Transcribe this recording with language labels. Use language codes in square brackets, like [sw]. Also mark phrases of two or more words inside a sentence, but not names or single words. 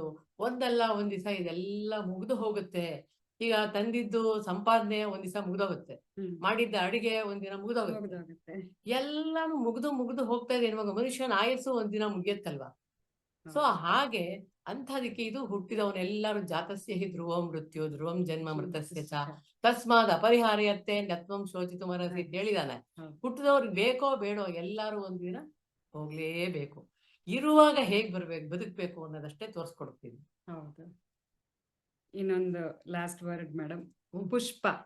[kn] ಒಂದಲ್ಲ ಒಂದ್ ದಿವಸ ಇದೆಲ್ಲ ಮುಗ್ದು ಹೋಗುತ್ತೆ. ಈಗ ತಂದಿದ್ದು ಸಂಪಾದನೆ ಒಂದ್ ದಿವಸ ಮುಗ್ದೋಗುತ್ತೆ, ಹ್ಮ್. ಮಾಡಿದ್ದ ಅಡಿಗೆ ಒಂದಿನ ಮುಗ್ದೋಗುತ್ತೆ. ಮುಗ್ದೋಗುತ್ತೆ. ಎಲ್ಲಾನು ಮುಗ್ದು ಹೋಗ್ತಾ ಇದೆ. ಇವಾಗ ಮನುಷ್ಯನ ಆಯಸ್ಸು ಒಂದಿನ ಮುಗಿಯತ್ತಲ್ವಾ? ಸೊ ಹೌದು. ಹಾಗೆ ಅಂಥದಕ್ಕೆ ಇದು ಹುಟ್ಟಿದವನೆಲ್ಲರೂ [sa] ಜಾತಸ್ಯ ಹಿ ಧ್ರುವಂ ಮೃತ್ಯು ಧ್ರುವಂ ಜನ್ಮ ಮೃತಸ್ಯ ಚ ತಸ್ಮಾದ್ ಅಪರಿಹಾರ್ಯತೆ ನತ್ವಂ ಶೋಚಿತು ಮರಸಿ [kn] ಅಂತ ಹೇಳಿದಾನೆ. ಹೌದು. ಹುಟ್ಟಿದವ್ರಿಗೆ ಬೇಕೋ ಬೇಡೋ ಎಲ್ಲರೂ ಒಂದಿನ ಹೋಗ್ಲೇಬೇಕು. ಇರುವಾಗ ಹೇಗ್ ಬದುಕ್ಬೇಕು ಅನ್ನೋದಷ್ಟೇ ತೋರ್ಸ್ಕೊಡ್ತೀವಿ. ಹೌದು. ಇನ್ನೊಂದು [en] last word madam. [kn] ಪುಷ್ಪ.